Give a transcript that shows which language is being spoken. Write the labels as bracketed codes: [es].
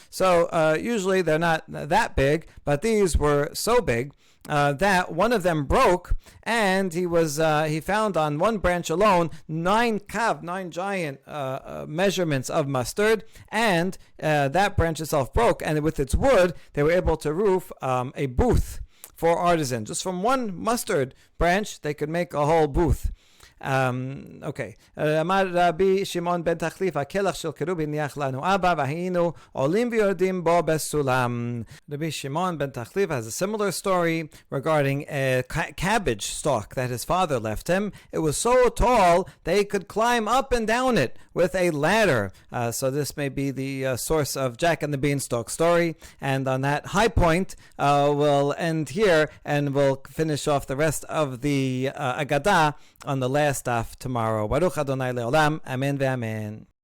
[en] So usually they're not that big, but these were so big that one of them broke, and he found on one branch alone 9 giant measurements of mustard, and that branch itself broke, and with its wood they were able to roof a booth for artisans. Just from one mustard branch they could make a whole booth. Okay. [he] אמר רבי שמעון בן תחליף, הכלח של קירוב הניח לנו אבא, והיינו עולים ויורדים בו בסולם. [en] Rabbi Shimon ben Tachlif has a similar story regarding a cabbage stalk that his father left him. It was so tall they could climb up and down it with a ladder. So this may be the source of Jack and the Beanstalk story. And on that high point, we'll end here, and we'll finish off the rest of the Agadah on the last daf tomorrow. [he] Baruch Adonai Leolam. Amen ve'amen.